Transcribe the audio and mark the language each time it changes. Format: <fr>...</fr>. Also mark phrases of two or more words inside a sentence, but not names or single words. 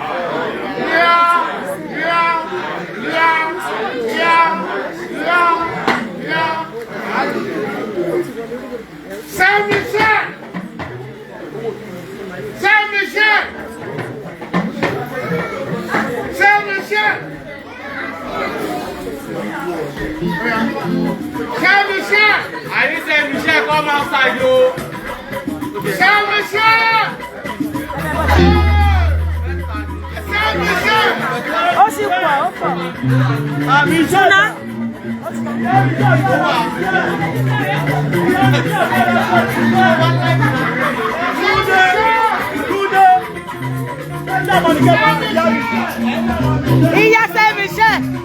<en>Saint Michel. Saint Michel. Saint Michel. Saint Michel. I need Saint Michel come outside, yo. Saint Michel. Saint Michel.</en> <yo>Ó sì pọ̀, ó pọ̀. Michel. Ìyá Saint Michel.</yo>